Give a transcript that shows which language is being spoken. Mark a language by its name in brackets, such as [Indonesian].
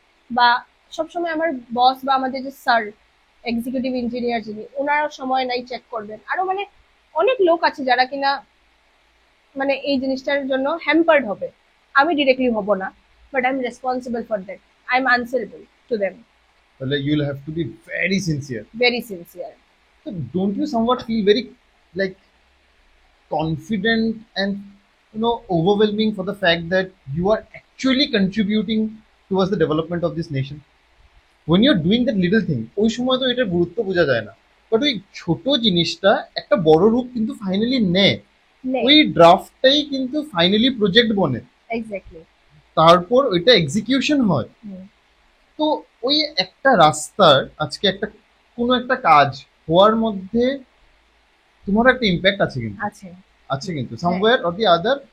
[Bangla] বা সবসময় আমার বস বা আমাদের যে স্যার এক্সিকিউটিভ ইঞ্জিনিয়ার যিনি, ওনারও সময় নাই চেক করবেন। আরো মানে অনেক লোক আছে যারা কিনা মানে এই জিনিসটার জন্য হ্যাম্পার্ড হবে। আমি ডিরেক্টলি হব না, [English] But I am responsible for that, I am answerable to them. তাহলে you will have to be very sincere. Very sincere. So don't you somewhat feel very like confident and overwhelming for the fact that you are actually contributing towards the development of this nation? When you're doing that little thing, [Bangla] ওই সময় তো এটার গুরুত্ব বোঝা যায় না, but ওই ছোট জিনিসটা একটা বড় রূপ কিন্তু ফাইনালি নেয়। ওই ড্রাফটটাই কিন্তু ফাইনালি প্রজেক্ট বনে, [English] Exactly. [Bangla] তারপর ওইটা এক্সিকিউশন হয়। তো ওই একটা রাস্তার আজকে একটা কোনো একটা কাজ হওয়ার মধ্যে তোমার একটা ইম্প্যাক্ট আছে, কিন্তু আছে কিন্তু [English] Somewhere or the other.